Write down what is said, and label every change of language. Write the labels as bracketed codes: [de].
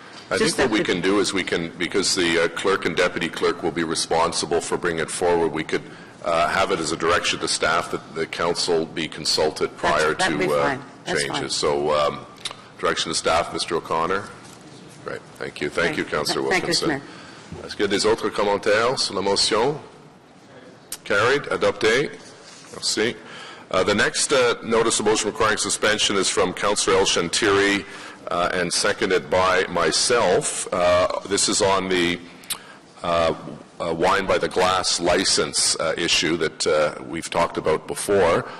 [en] I think what we can do is because the clerk and deputy clerk will be responsible for bringing it forward, we could have it as a direction to staff that the council be consulted prior to changes. So direction to staff, Mr. O'Connor. Great. Thank you. Thank you, Councillor Wilkinson. [fr] Est-ce qu'il y a des autres commentaires sur la motion? [en] Carried. Adopté. Merci. The next notice of motion requiring suspension is from Councillor El Shantiri and seconded by myself. This is on the wine by the glass license issue that we've talked about before.